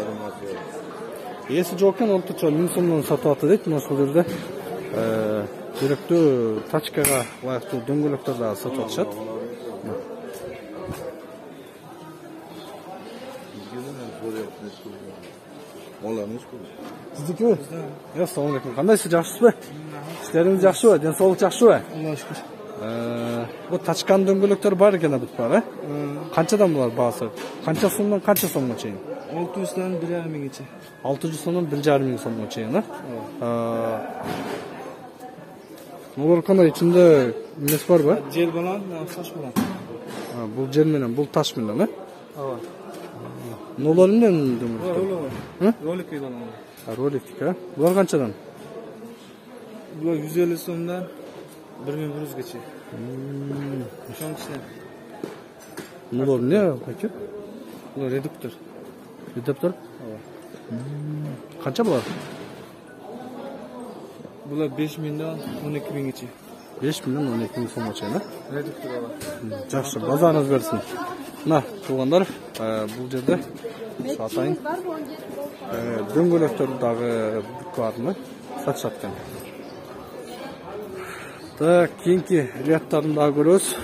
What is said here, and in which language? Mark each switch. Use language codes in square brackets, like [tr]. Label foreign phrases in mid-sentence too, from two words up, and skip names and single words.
[ky] Эси жок экен, орточо 1000 сомдон сатып атты дейт. Мына ушул жерде керектүү тачкага ылайыктуу дөңгөлөктөр да сатып атышат. Сиздикиби? [uz] Assalomu alaykum. Qandaysiz, yaxshisizmi? İşleriniz yaxshimi? Densoqlik yaxshimi? Allohga shukr. Bu tachkan [ky] дөңгөлөктөр бар экен бүт бар, а? Канчадан булар баасы? Канча сомдон канча сомго чейин? [uz] 600 dan 1,5 minggacha. [ky] 600 сомдон 1,5 миң сомго чейин, а? Булар кандай ичинде эмес барбы? [uz] Жел bilan, tosh bilan. [ky] Бул жел менен, бул таш менен, а? Ооба. Нолор эмнен дөңгөлөктөр? [uz] Rolik bilan. [ky] Ролик, а? Булар канчадан? [uz] Bular 150 so'mdan 1100 gacha. [ky] Ошонун ичинен. Нолор эмне aka? [uz] Bular reduktor. Reduktor? [ky] Канча булар? [uz] Bular 5000 dan 12 minggacha. 5000 dan 12 ming [ky] сомго чейин, а? Reduktor ала. Жакшы, базарыңыз берсин. Мына, туугандар, бул жерде атайын дөңгөлөктөр дагы баарны сатышат экен. Так, кийинки рядтарын дагы көрөбүз.